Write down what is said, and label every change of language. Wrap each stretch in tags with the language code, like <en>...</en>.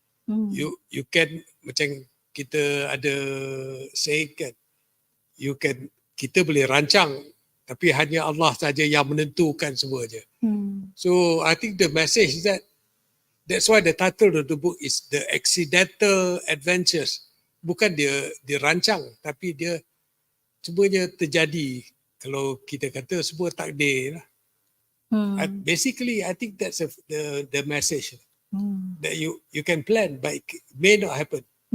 <en>You can,</en> <ms>macam kita ada saying kan, kita boleh rancang, tapi hanya Allah saja yang menentukan semua je.</ms> <en>So I think the message is that's why the title of the book is The Accidental Adventures.</en> <ms>Bukan dia rancang, tapi dia semuanya terjadi. Kalau kita kata semua takdir lah.</ms> <en>Basically, I think that's the message. That you can plan, but it may not happen.</en>